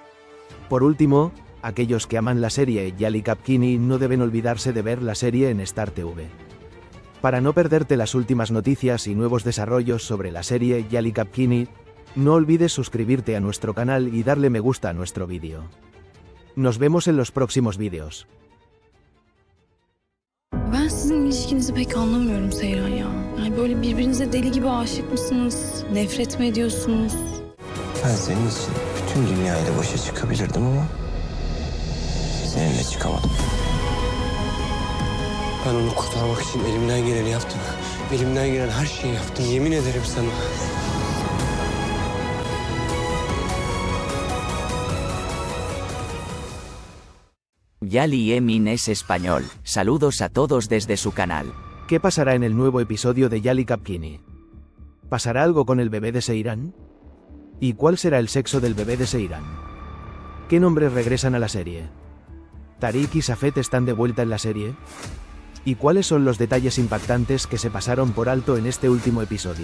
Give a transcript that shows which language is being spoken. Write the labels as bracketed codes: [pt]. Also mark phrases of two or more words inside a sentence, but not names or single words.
[es] Por último, aquellos que aman la serie Yali Kapkini no deben olvidarse de ver la serie en Star TV. Para no perderte las últimas noticias y nuevos desarrollos sobre la serie Yali Kapkini, no olvides suscribirte a nuestro canal y darle me gusta a nuestro vídeo. Nos vemos en los próximos vídeos. [tr] Ben sizin ilişkinizi pek anlamıyorum Seyran ya. Yani böyle birbirinize deli gibi aşık mısınız? Nefret mi ediyorsunuz? Ben senin için bütün dünyayla başa çıkabilirdim ama seninle çıkamadım. Ben onu kurtarmak için elimden geleni yaptım. Elimden gelen her şeyi yaptım. Yemin ederim sana. [es] Yali Emin es español, saludos a todos desde su canal. ¿Qué pasará en el nuevo episodio de Yali Kapkini? ¿Pasará algo con el bebé de Seiran? ¿Y cuál será el sexo del bebé de Seiran? ¿Qué nombres regresan a la serie? ¿Tariq y Safet están de vuelta en la serie? ¿Y cuáles son los detalles impactantes que se pasaron por alto en este último episodio?